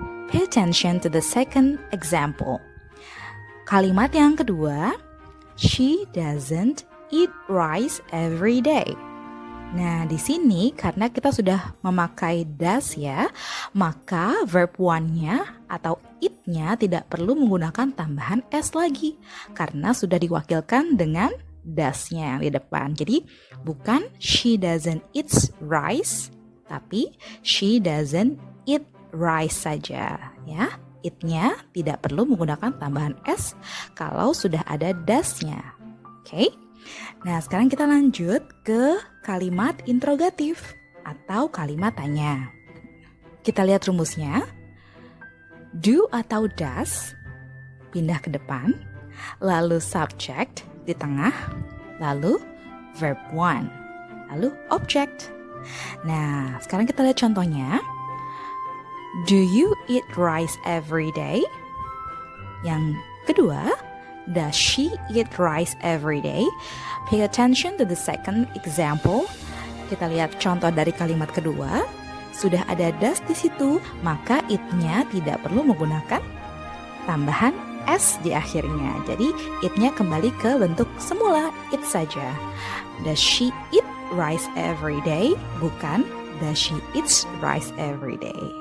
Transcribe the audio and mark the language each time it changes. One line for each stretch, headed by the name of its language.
English: Pay attention to the second example.
Indonesian: Kalimat yang kedua,
English: she doesn't eat rice every day.
Indonesian: Nah, di sini karena kita sudah memakai does ya, maka verb 1-nya atau it-nya tidak perlu menggunakan tambahan S lagi karena sudah diwakilkan dengan does-nya yang di depan. Jadi, bukan
English: she doesn't eat rice,
Indonesian: tapi
English: she doesn't eat rice
Indonesian: saja ya. It-nya tidak perlu menggunakan tambahan S kalau sudah ada does-nya. Oke? Nah, sekarang kita lanjut ke kalimat interrogatif atau kalimat tanya. Kita lihat rumusnya. Do atau does pindah ke depan, lalu subject di tengah, lalu verb 1, lalu object. Nah, sekarang kita lihat contohnya.
English: Do you eat rice every day?
Indonesian: Yang kedua,
English: does she eat rice every day? Pay attention to the second example.
Indonesian: Kita lihat contoh dari kalimat kedua. Sudah ada does di situ, maka it-nya tidak perlu menggunakan tambahan S di akhirnya. Jadi, it-nya kembali ke bentuk semula, it saja.
English: Does she eat rice every day?
Indonesian: Bukan,
English: does she eats rice every day?